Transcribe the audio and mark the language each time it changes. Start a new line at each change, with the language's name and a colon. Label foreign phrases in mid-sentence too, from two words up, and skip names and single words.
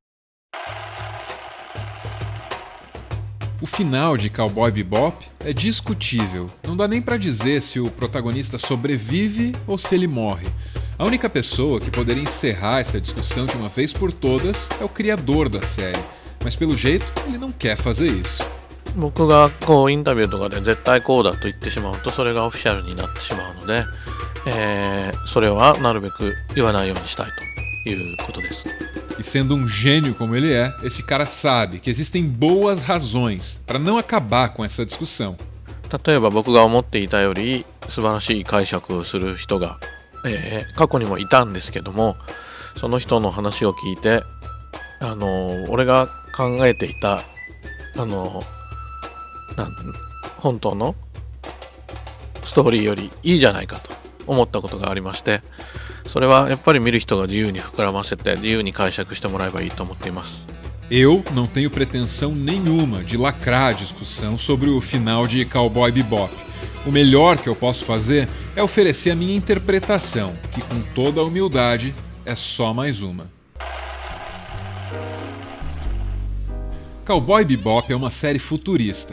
Portuguese: O final de Cowboy Bebop é discutível. Não dá nem pra dizer se o protagonista sobrevive ou se ele morre. A única pessoa que poderia encerrar essa discussão de uma vez por todas é o criador da série. Mas pelo jeito, ele não quer fazer isso.
Japanese: 僕がインタビューとかで絶対こうだと言ってしまうとそれがオフィシャルになってしまうので、それはなるべく言わないようにしたいということです。
Portuguese: E sendo um gênio como ele é, esse cara sabe que existem boas razões para não acabar com essa discussão.
Japanese: 例えば僕が思っていたより素晴らしい解釈をする人が、過去にもいたんですけども、その人の話を聞いて、俺が考えていた本当のストーリーよりいいじゃないかと思ったことがありまして、それはやっぱり見る人が自由に膨らませて自由に解釈してもらえばいいと思っています。
Portuguese: Eu não tenho pretensão nenhuma de lacrar a discussão sobre o final de Cowboy Bebop. O melhor que eu posso fazer é oferecer a minha interpretação, que com toda a humildade é só mais uma. Cowboy Bebop é uma série futurista.